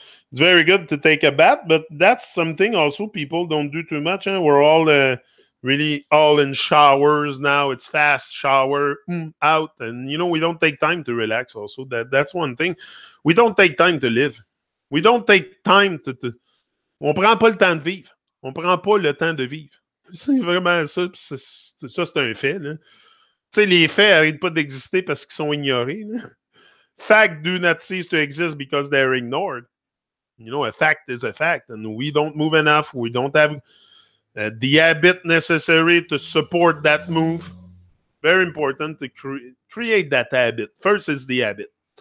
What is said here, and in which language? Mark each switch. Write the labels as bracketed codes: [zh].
[en] It's very good to take a bath, but that's something also people don't do too much. We're all really all in showers now. It's fast shower out, and we don't take time to relax. Also, that's one thing. We don't take time to live. We don't take time to. [fr] On prend pas le temps de vivre. On prend pas le temps de vivre. C'est vraiment ça. Ça, c'est un fait. Tu sais, les faits n'arrêtent pas d'exister parce qu'ils sont ignorés. [en] Facts do not cease to exist because they're ignored. A fact is a fact, and we don't move enough. We don't have the habit necessary to support that move. Very important to create that habit. First is the habit.